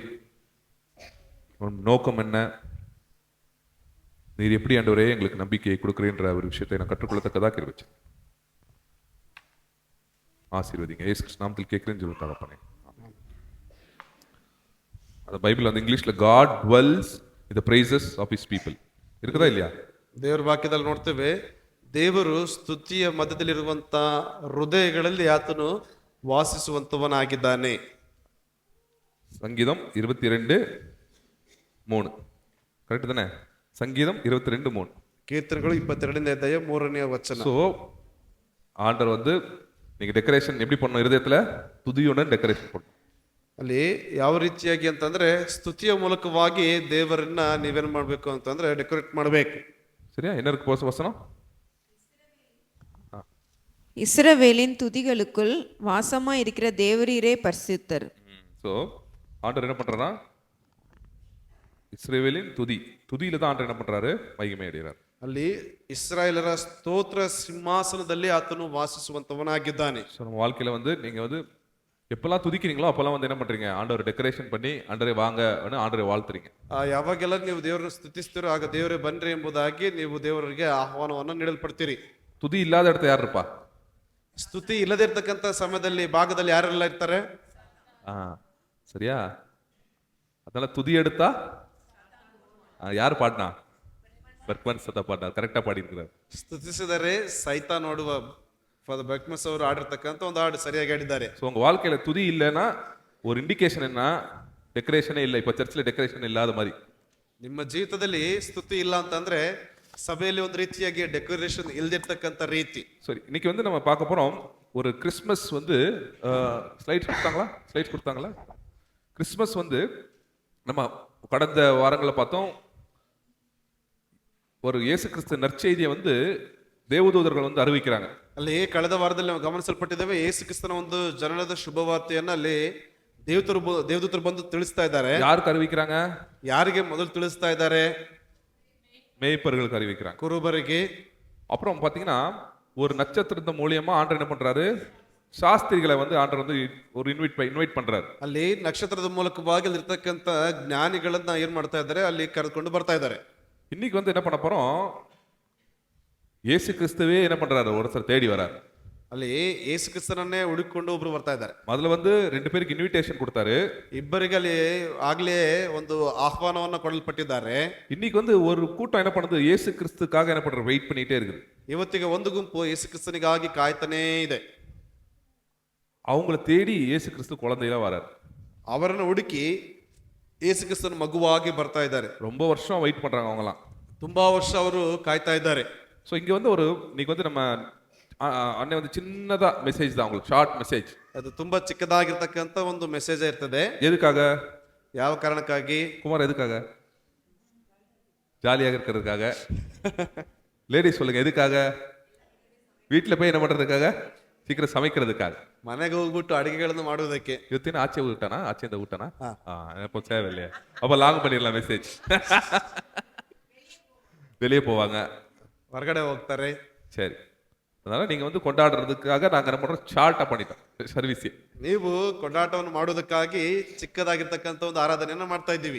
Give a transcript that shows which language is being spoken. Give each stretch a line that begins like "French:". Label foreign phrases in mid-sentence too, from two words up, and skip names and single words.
Tamil: நோக்கம் என்ன? நீர் எப்படி ஆண்டவரே எங்களுக்கு நம்பிக்கையை கொடுக்குறேன்ற ஒரு விஷயத்தை நான் கற்றுக்கொள்ளத்தக்கதாக கிருபை ஆசீர்வதிங்க. இயேசு கிறிஸ்து நாமத்தில் கேட்கிறேன்னு சொல்லி தகப்பனே. அந்த பைபிள் வந்து இங்கிலீஷ்ல
English: God dwells in the praises of his people
Tamil: இருக்குதா இல்லையா?
Kannada: ದೇವರ ವಾಕ್ಯದಲ್ಲಿ ನೋಡ್ತೇವೆ, ದೇವರು ಸ್ತುತಿಯ ಮಧ್ಯದಲ್ಲಿರುವಂತ ಹೃದಯಗಳಲ್ಲಿ ಆತನು ವಾಸಿಸುವಂತವನಾಗಿದ್ದಾನೆ.
Tamil: சங்கீதம் 22:3 கரெக்ட் தானே? சங்கீதம் 22:3
Kannada: ಕೀರ್ತನೆಗಳು 22ನೇ ಅಧ್ಯಾಯ 3ನೇ ವಚನ.
Tamil: சோ ஆண்டவர் வந்து நீங்க டெக்கரேஷன் எப்படி பண்ணணும்? இருதயத்துல துதியுடன் டெக்கரேஷன் பண்ணணும்.
Kannada: ಅಲ್ಲಿ ಯಾವ ರೀತಿಯಾಗಿ ಅಂತಂದ್ರೆ ಸ್ತುತಿಯ ಮೂಲಕವಾಗಿ ದೇವರನ್ನ ನೀವೇನ್ ಮಾಡ್ಬೇಕು ಅಂತಂದ್ರೆ ಡೆಕೋರೇಟ್ ಮಾಡಬೇಕು.
Tamil: சரியா? என்ன இருக்கு வசனம்? இஸ்ரவேலின் துதிகளுக்குள் வாசமா இருக்கிற தேவரீரே பரிசுத்தர். சோ ஆண்டவர் என்ன பண்றாரா? இஸ்ரவேலின் துதியில தான் ஆண்டவர் என்ன பண்றாரு? மகிமை அடைகிறார்.
Kannada: ಅಲ್ಲಿ ಇಸ್ರಾಯೇಲರ ಸ್ತೋತ್ರ ಸಿಂಹಾಸನದಲ್ಲಿ ಆತನು ವಾಸಿಸುವಂತವನಾಗಿದ್ದಾನೆ.
Tamil: நம்ம வாழ்க்கையில வந்து நீங்க வந்து எப்பெல்லாம் துதிக்கிறீங்களோ அப்பெல்லாம் வந்து என்ன பண்றீங்க, ஆண்டவர் டெக்கரேஷன் பண்ணி ஆண்டவரே வாங்க ஆண்டவரை வாழ்த்துறீங்க.
Kannada: ಯಾವಾಗೆಲ್ಲ ನೀವು ದೇವರನ್ನು ಸ್ತುತಿಸ್ತೀರೋ ಆಗ ದೇವರೇ ಬನ್ರಿ ಎಂಬುದಾಗಿ ನೀವು ದೇವರಿಗೆ ಆಹ್ವಾನವನ್ನು ನೀಡಲ್ಪಡ್ತೀರಿ.
Tamil: துதி இல்லாத இடத்த யார் இருப்பா?
Kannada: ಸ್ತುತಿ ಇಲ್ಲದೆ ಇರ್ತಕ್ಕಂಥ ಸಮಯದಲ್ಲಿ ಭಾಗದಲ್ಲಿ ಯಾರೆಲ್ಲ ಇರ್ತಾರೆ?
Tamil: சரியா? அதனால துதி எடுத்தா யார் பாடினா? பர்க்மன் சதா பாடினார், கரெக்டா பாடி இருக்கிறார்.
Kannada: ಸ್ತುತಿಸಿದರೆ ಸೈತ ನೋಡುವ ಬೆಕ್ಮಸ್ ಅವರು ಆಡಿರ್ತಕ್ಕಂಥ ಒಂದು ಹಾಡು ಸರಿಯಾಗಿ ಆಡಿದ್ದಾರೆ.
Tamil: ஸோ உங்க வாழ்க்கையில துதி இல்லைன்னா ஒரு இண்டிகேஷன் என்ன, டெக்கரேஷனே இல்லை. இப்போ சர்ச்சில் டெக்கரேஷன் இல்லாத மாதிரி.
Kannada: ನಿಮ್ಮ ಜೀವಿತದಲ್ಲಿ ಸ್ತುತಿ ಇಲ್ಲ ಅಂತಂದ್ರೆ ಸಭೆಯಲ್ಲಿ ಒಂದು ರೀತಿಯಾಗಿ ಡೆಕೋರೇಷನ್ ಇಲ್ದಿರ್ತಕ್ಕಂಥ ರೀತಿ.
Tamil: சரி, இன்னைக்கு வந்து நம்ம பார்க்க போறோம் ஒரு கிறிஸ்மஸ் வந்து ஸ்லைட்ஸ் கொடுத்தாங்களா? கிறிஸ்மஸ் வந்து நம்ம கடந்த வாரங்களில் பார்த்தோம், ஒரு இயேசு கிறிஸ்து நற்செய்தியை வந்து ದೇವದೂತರುಗಳು வந்து அறிவிக்கிறாங்க.
Kannada: ಅಲ್ಲಿ ಕಳೆದ ವಾರದಲ್ಲಿ ನಾವು ಗಮನಿಸಲ್ಪಟ್ಟಿದ್ದೇವೆ, ಯೇಸು ಕ್ರಿಸ್ತನ ಒಂದು ಜನನದ ಶುಭವಾರ್ತೆಯನ್ನ ಅಲ್ಲಿ ದೇವದೂತರು ಬಂದು ತಿಳಿಸ್ತಾ ಇದ್ದಾರೆ. ಯಾರಿಗೆ அறிவிக்கிறாங்க? ಯಾರಿಗೆ ಮೊದಲು ತಿಳಿಸ್ತಾ ಇದ್ದಾರೆ?
Tamil: மேய்ப்பர்களுக்கு அறிவிக்கிறாங்க,
Kannada: ಕುರುಬರಿಗೆ.
Tamil: அப்புறம் பாத்தீங்கன்னா ஒரு நட்சத்திரத்தின் மூலியமா ஆண்டவர் என்ன பண்றாரு, ಶಾಸ್ತ್ರಿகளை வந்து ஆண்டவர் வந்து ஒரு இன்வைட் பண்றாரு.
Kannada: ಅಲ್ಲಿ ನಕ್ಷತ್ರದ ಮೂಲಕವಾಗಿ ಇರ್ತಕ್ಕಂಥ ಜ್ಞಾನಿಗಳನ್ನ ಏನ್ ಮಾಡ್ತಾ ಇದ್ದಾರೆ, ಅಲ್ಲಿ ಕರೆದುಕೊಂಡು ಬರ್ತಾ ಇದ್ದಾರೆ.
Tamil: இன்னைக்கு வந்து என்ன பண்ண போறோம், இயேசு கிறிஸ்துவே என்ன பண்றாரு, ஒருத்தர் தேடி வராரு.
Kannada: ಅಲ್ಲಿ ಯೇಸು ಕ್ರಿಸ್ತನನ್ನೇ ಹುಡುಕಿಕೊಂಡು ಒಬ್ರು ಬರ್ತಾ ಇದ್ದಾರೆ.
Tamil: ಮೊದಲು வந்து 2 பேருக்கு இன்விடேஷன் கொடுத்தாரு.
Kannada: ಇಬ್ಬರಿಗೆ ಅಲ್ಲಿ ಆಗ್ಲೇ ಒಂದು ಆಹ್ವಾನವನ್ನ ಕೊಡಲ್ಪಟ್ಟಿದ್ದಾರೆ.
Tamil: இன்னைக்கு வந்து ஒரு கூட்டம் என்ன பண்ணுது, இயேசு கிறிஸ்துக்காக என்ன பண்ற, வெயிட் பண்ணிட்டே இருக்குது.
Kannada: ಇವತ್ತಿಗೆ ಒಂದು ಗುಂಪು ಯೇಸು ಕ್ರಿಸ್ತನಿಗಾಗಿ ಕಾಯ್ತಾನೇ ಇದೆ.
Tamil: அவங்கள தேடி இயேசு கிறிஸ்து குழந்தையில வராரு.
Kannada: ಅವರನ್ನು ಹುಡುಕಿ ಯೇಸು ಕ್ರಿಸ್ತನ ಮಗುವಾಗಿ ಬರ್ತಾ ಇದ್ದಾರೆ.
Tamil: ரொம்ப வருஷம் வெயிட் பண்றாங்க அவங்கலாம்.
Kannada: ತುಂಬಾ ವರ್ಷ ಅವರು ಕಾಯ್ತಾ ಇದ್ದಾರೆ.
Tamil: ஸோ இங்க வந்து இன்னைக்கு வந்து நம்ம அண்ணே வந்து சின்னதா மெசேஜ் தான், உங்களுக்கு
English: short message.
Kannada: ಅದು ತುಂಬಾ ಚಿಕ್ಕದಾಗಿರ್ತಕ್ಕಂಥ ಒಂದು ಮೆಸೇಜ್ ಇರ್ತದೆ.
Tamil: எதுக்காக?
Kannada: ಯಾವ ಕಾರಣಕ್ಕಾಗಿ?
Tamil: குமார் எதுக்காக? ஜாலியாக இருக்கிறதுக்காக. லேடிஸ் சொல்லுங்க, எதுக்காக? வீட்டில் போய் என்ன பண்றதுக்காக? சீக்கிரம் சமைக்கிறதுக்காக.
Kannada: ಮನೆಗೆ ಹೋಗ್ಬಿಟ್ಟು ಅಡಿಗೆಗಳನ್ನು ಮಾಡುವುದಕ್ಕೆ. ಇವತ್ತಿನ ಆಚೆ ಊಟನಾ? ಆಚೆಯಿಂದ ಊಟನಾ?
Tamil: எப்போ தேவையில்லையா? அப்போ லாங் பண்ணிடலாம் மெசேஜ். வெளியே போவாங்க,
Kannada: ಹೊರಗಡೆ ಹೋಗ್ತಾರೆ.
Tamil: சரி. அதனால நீங்க வந்து கொண்டாடுறதுக்காக நாங்க என்ன பண்றோம், ஷார்ட்டா பண்ணிட்டோம் சர்வீஸ்.
Kannada: ನೀವು ಕೊಂಡಾಟವನ್ನು ಮಾಡುವುದಕ್ಕಾಗಿ ಚಿಕ್ಕದಾಗಿರ್ತಕ್ಕಂಥ ಒಂದು ಆರಾಧನೆಯನ್ನ ಮಾಡ್ತಾ ಇದ್ದೀವಿ.